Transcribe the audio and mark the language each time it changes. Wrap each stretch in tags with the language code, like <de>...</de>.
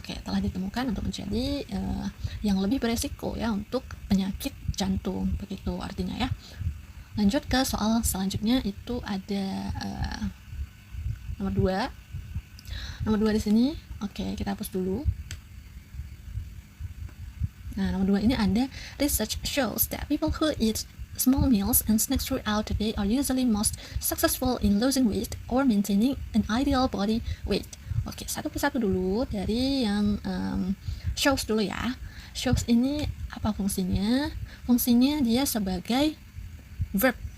<id>Oke, telah ditemukan untuk menjadi yang lebih beresiko ya untuk penyakit jantung. Begitu artinya ya. Lanjut ke soal selanjutnya, itu ada nomor 2. Nomor 2 di sini. Oke, kita hapus dulu. Nah, nomor 2 ini ada</id> <en>research shows that people who eat small meals and snacks throughout the day are usually most successful in losing weight or maintaining an ideal body weight.</en> <id>Oke, satu persatu dulu dari yang shows dulu ya. Shows ini apa fungsinya? Fungsinya dia sebagai verb.</id>